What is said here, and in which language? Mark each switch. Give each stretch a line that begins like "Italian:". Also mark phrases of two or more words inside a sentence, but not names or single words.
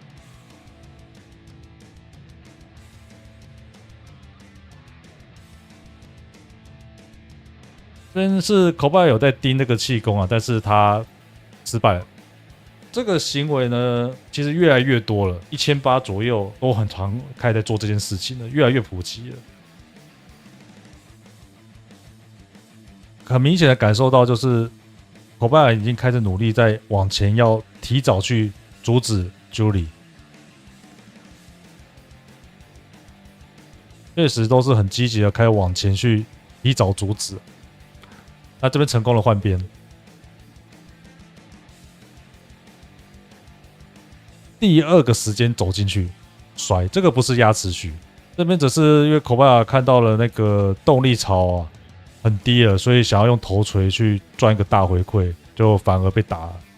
Chinese: 這邊是 Kobaya 有在盯那個氣功啊，但是他失敗了。這個行為呢，其實越來越多了，1800左右都很常開始在做這件事情了，越來越普及了。很明顯的感受到，就是 Kobaya 已經開始努力在往前，要提早去阻止 Julie。確實都是很積極的開始往前去提早阻止。那這邊成功了換邊，第二個時間走進去甩，這個不是壓持續，這邊只是因為 Kobaya 看到了那個動力槽啊很低了，所以想要用頭錘去賺一個大回饋，就反而被打了。